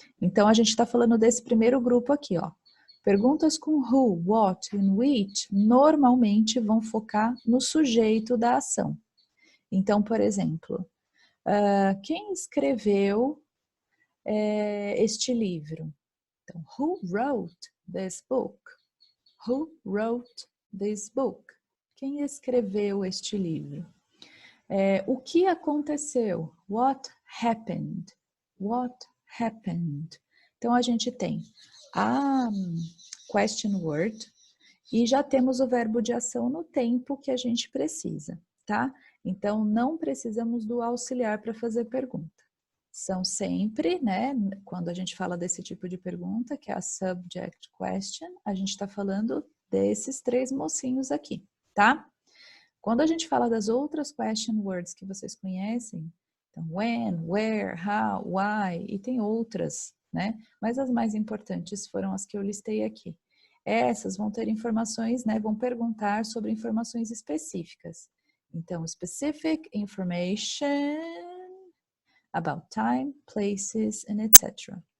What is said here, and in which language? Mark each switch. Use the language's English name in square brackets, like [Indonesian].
[Portuguese] Então, a gente está falando desse primeiro grupo aqui, ó. Perguntas com [English] who, what and which [Portuguese] normalmente vão focar no sujeito da ação. Então, por exemplo, quem escreveu este livro? Então, [English] who wrote this book? Who wrote this book? [Portuguese] Quem escreveu este livro? O que aconteceu? [English] What happened? What happened? [Portuguese] Então, a gente tem a question word e já temos o verbo de ação no tempo que a gente precisa, tá? Então, não precisamos do auxiliar para fazer pergunta. São sempre, né, quando a gente fala desse tipo de pergunta, que é a subject question, a gente está falando desses três mocinhos aqui, tá? Quando a gente fala das outras question words que vocês conhecem, então [English] when, where, how, why, [Portuguese] e tem outras, né? Mas as mais importantes foram as que eu listei aqui. Essas vão ter informações, né? Vão perguntar sobre informações específicas. Então, [English] specific information about time, places, and etc.